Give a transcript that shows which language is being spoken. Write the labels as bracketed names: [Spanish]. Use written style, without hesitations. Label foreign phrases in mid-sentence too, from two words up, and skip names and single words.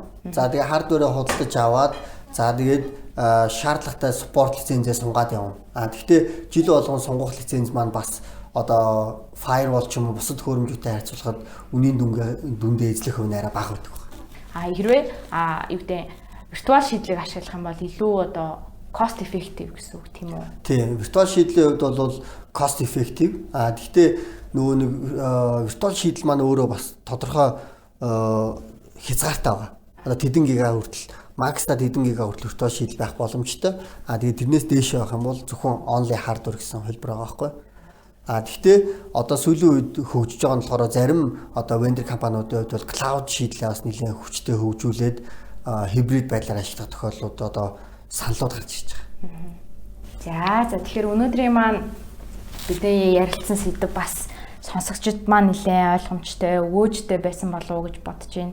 [Mongolian] За тэгээ хардвэрээ худалдаж аваад за тэгээд шаардлагатай спорт лицензээ сунгаад явна. Гэхдээ жил болгон сунгах лиценз маань бас одоо firewall ч юм уу бусад хөрөмжтэй харьцуулахад үнийн дүндээ эзлэх хувь нэраа бага байдаг. Хэрвээ юу гэдэг виртуал шийдлийг ашиглах юм бол илүү одоо [English] cost effective [Mongolian] гэсэн үг тийм үү? Тийм, виртуал шийдлийн хувьд бол [English] cost effective. [Mongolian] Гэхдээ нөгөө нэг виртуал шийдэл маань өөрөө бас тодорхой хязгаартай байгаа. Одоо тэдэн гига хүртэл макста тэдэн гига хүртэл виртуал шийдэл байх боломжтой. Тэгээд тэрнээс дээш байх юм бол зөвхөн [English] only hardware [Mongolian] гэсэн хэлбэр байгаа байхгүй. Гэхдээ одоо сүүлийн үед хөгжиж байгаа нь болохоор зарим одоо vendor компаниудын хувьд бол cloud шийдлээ бас нэлээд хүчтэй хөгжүүлээд hybrid байдлаар ажиллах тохиолдлууд одоо саналууд гарч ирж байгаа. За тэгэхээр өнөөдрийн маань бидний ярилцсан сэдв бас сонсогчдод маань нэлээд ойлгомжтой, өгөөжтэй байсан болов уу гэж бодож байна.